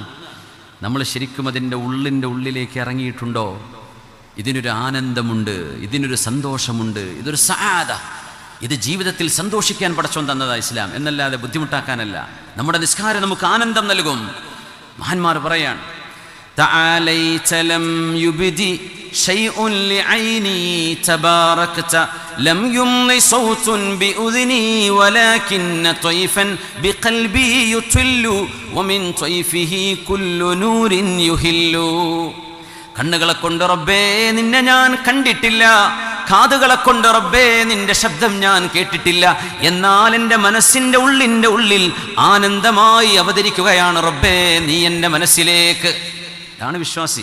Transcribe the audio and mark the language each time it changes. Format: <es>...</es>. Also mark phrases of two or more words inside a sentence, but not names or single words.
<ml>നമ്മൾ ശരിക്കും അതിൻ്റെ ഉള്ളിലേക്ക് ഇറങ്ങിയിട്ടുണ്ടോ? ഇതിനൊരു ആനന്ദമുണ്ട്, ഇതിനൊരു സന്തോഷമുണ്ട്, ഇതൊരു സആദ. ഇത് ജീവിതത്തിൽ സന്തോഷിക്കാൻ പടച്ചോൻ തന്നതാ ഇസ്ലാം, എന്നല്ലാതെ ബുദ്ധിമുട്ടാക്കാനല്ല. നമ്മുടെ നിസ്കാരം നമുക്ക് ആനന്ദം നൽകും. മഹാന്മാർ പറയാണ്,</ml> <ar>تعاليت لم يبدي شيء لعيني تباركت لم يمض صوت بأذني ولكن طيفا بقلبي يطل ومن طيفه كل نور يهل.</ar> <ml>കണ്ണുകളെ കൊണ്ട് റബ്ബേ നിന്നെ ഞാൻ കണ്ടിട്ടില്ല, കാതുകളെ കൊണ്ട് റബ്ബേ നിന്റെ ശബ്ദം ഞാൻ കേട്ടിട്ടില്ല, എന്നാൽ എൻ്റെ മനസ്സിൻ്റെ ഉള്ളിൽ ആനന്ദമായി അവതരിക്കുകയാണ് റബ്ബേ നീ എൻ്റെ മനസ്സിലേക്ക്. ഇതാണ് വിശ്വാസി.</ml>